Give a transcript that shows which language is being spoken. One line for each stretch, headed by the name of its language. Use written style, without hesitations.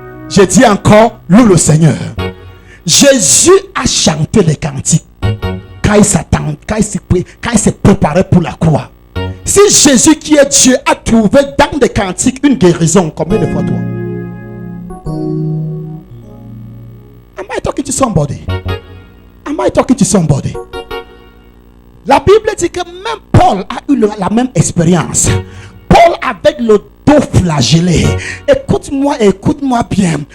French: Je dis encore, loue le Seigneur. Jésus a chanté les cantiques quand il s'est préparé pour la croix. Si Jésus qui est Dieu a trouvé dans des cantiques une guérison, combien de fois toi?
English: Am I talking to somebody? Am I talking to somebody?
French: La Bible dit que même Paul a eu la même expérience. Paul avec le dos flagellé. Écoute-moi bien.